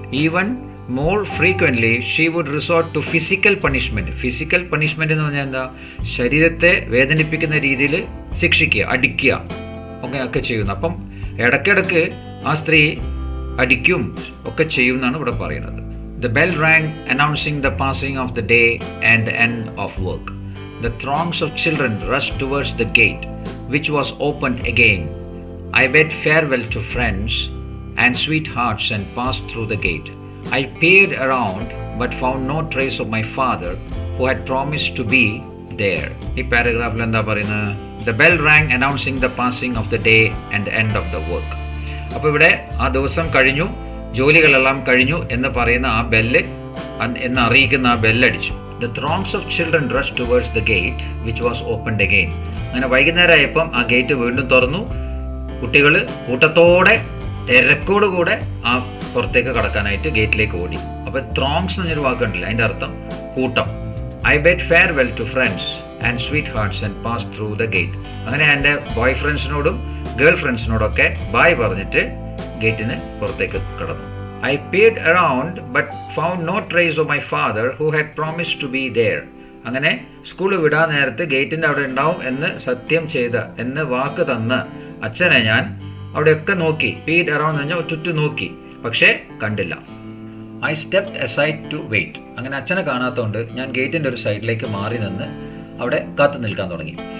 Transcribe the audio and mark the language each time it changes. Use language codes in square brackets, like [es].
[en] Even more frequently she would resort to physical punishment. [ml] Physical punishment എന്ന് പറഞ്ഞാൽ എന്താ, ശരീരത്തെ വേദനിപ്പിക്കുന്ന രീതിയിൽ ശിക്ഷിക്കുക, അടിക്കുക ഒക്കെ ചെയ്യുന്നു. അപ്പം ഇടയ്ക്കിടയ്ക്ക് ആ സ്ത്രീ അടിക്കും ഒക്കെ ചെയ്യും എന്നാണ് ഇവിടെ പറയുന്നത്. [en] The bell rang announcing the passing of the day and the end of work. The throngs of children rushed towards the gate, which was opened again. I bid farewell to friends and sweethearts and passed through the gate. I peered around but found no trace of my father who had promised to be there. [ml] ഈ പാരഗ്രാഫിൽ എന്താ പറയുന്നത്, [en] The bell rang announcing the passing of the day and the end of the work. [ml] അപ്പോൾ ഇവിടെ ആ ദിവസം കഴിഞ്ഞു, ജോലികളെല്ലാം കഴിഞ്ഞു എന്ന് പറയുന്ന ആ ബെല്ല് എന്ന് അറിയിക്കുന്ന ആ ബെല്ലടിച്ചു. [en] The throngs of children rushed towards the gate which was opened again. [ml] അങ്ങനെ വൈകുന്നേരമായപ്പം ആ ഗേറ്റ് വീണ്ടും തുറന്നു. കുട്ടികൾ കൂട്ടത്തോടെ തിരക്കോടുകൂടെ ആ പുറത്തേക്ക് കടക്കാനായിട്ട് ഗേറ്റിലേക്ക് ഓടി. അപ്പോൾ ത്രോങ്സ് എന്നൊരു വാക്കുണ്ടല്ലോ, അതിൻ്റെ അർത്ഥം കൂട്ടം. [en] I bid farewell to friends and sweethearts and passed through the gate. [ml] അങ്ങനെ എൻ്റെ ബോയ് ഫ്രണ്ട്സിനോടും ഗേൾ ഫ്രണ്ട്സിനോടൊക്കെ ബായ് പറഞ്ഞിട്ട് ഗേറ്റിന് പുറത്തേക്ക് കടന്നു. [en] I peered around but found no trace of my father who had promised to be there. [ml] അങ്ങനെ school വിടാൻ നേരത്ത് ഗേറ്റിൻ്റെ അവിടെ ഉണ്ടാവും എന്ന് സത്യം ചെയ്ത എന്ന് വാക്ക് തന്ന അച്ഛനെ ഞാൻ അവിടെയൊക്കെ നോക്കി. പീഡ് അറൗണ്ട് എന്ന് പറഞ്ഞാൽ ചുറ്റും നോക്കി, പക്ഷേ കണ്ടില്ല. [en] I stepped aside to wait. [ml] അങ്ങനെ അച്ഛനെ കാണാത്തതുകൊണ്ട് ഞാൻ ഗേറ്റിൻ്റെ ഒരു സൈഡിലേക്ക് മാറി നിന്ന് അവിടെ കാത്തു നിൽക്കാൻ തുടങ്ങി.